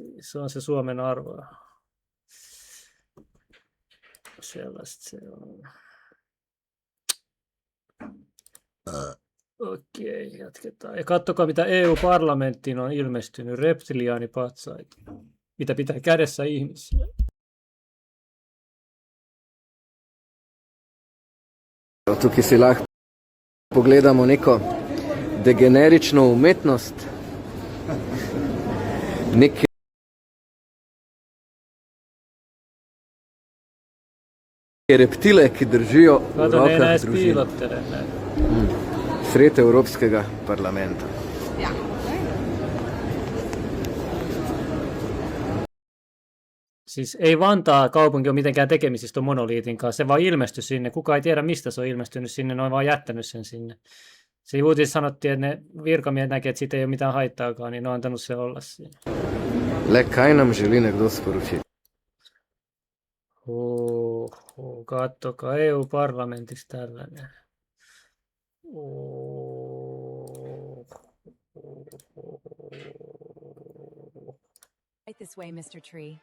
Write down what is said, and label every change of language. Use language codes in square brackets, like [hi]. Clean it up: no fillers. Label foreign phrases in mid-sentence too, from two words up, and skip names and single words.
[fi] Se on se Suomen arvo. Sellaista se on. Okei, jatketaan. Ja katsokaa mitä EU-parlamenttiin on ilmestynyt. Reptiliaanipatsaita. Mitä pitää kädessä ihmisiä. [sl] Tukaj si lahko pogledamo neko degenerično umetnost, neke reptile, ki držijo v rokah družino sred Evropskega parlamenta. [fi] Siis ei Vantaa kaupunki ole mitenkään tekemisissä tuon monoliitin kanssa. Se vaan ilmestyi sinne. Kukaan ei tiedä, mistä se on ilmestynyt sinne. Ne on vaan jättänyt sen sinne. Se uutisissa sanottiin, että ne virkamiehet näkee, että siitä ei ole mitään haittaakaan, niin ne on antanut se olla siinä. [sl] Le kaj nam želi nekdo sporočiti? [fi] Katsokaa EU-parlamentissa tällainen. [en] Right this way, Mr. Tree.